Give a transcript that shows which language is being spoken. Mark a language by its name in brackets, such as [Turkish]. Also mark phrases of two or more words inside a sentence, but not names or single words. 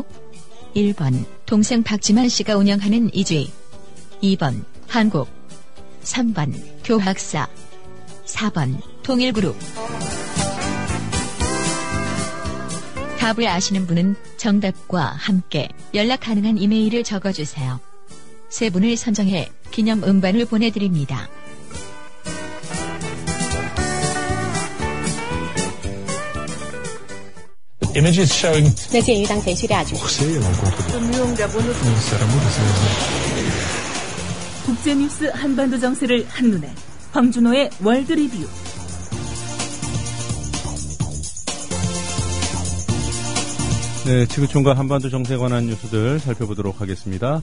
[Korean] 1번 동생 박지만 씨가 운영하는 이주희, 2번 한국, 3번 교학사, 4번 통일그룹. 답을 아시는 분은 정답과 함께 연락 가능한 이메일을 적어주세요. 세 분을 선정해 기념 음반을 보내드립니다. [English] Images showing [Chinese] 那鉴于当前叙利亚局势， [Korean] 국제뉴스 한반도 정세를 한눈에 황준호의 월드 리뷰. 네, 지구촌과 한반도 정세에 관한 뉴스들 살펴보도록 하겠습니다.